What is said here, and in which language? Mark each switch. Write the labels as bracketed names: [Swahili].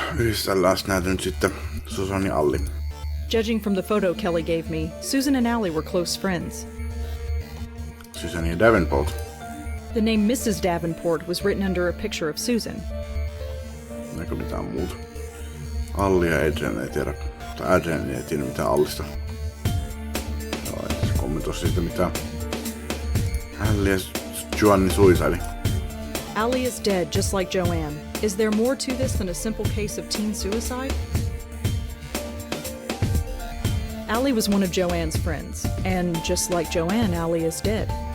[Finnish] Yhdistellään näitä nyt sitten Susan ja Alli. [English] Judging from the photo Kelly gave me, Susan and Allie were close friends. [Finnish] Susan ja Davenport. [English] The name Mrs. Davenport was written under a picture of Susan. [Finnish] Näkö mitään muuta? Alli ja Adrian ei tiedä. Tai Adrian ei tiedä mitään Allista. Joo, ei se kommentoi siitä mitään. Alli ja Joanne suisaili. [English] Allie is dead, just like Joanne. Is there more to this than a simple case of teen suicide? Allie was one of Joanne's friends, and just like Joanne, Allie is dead.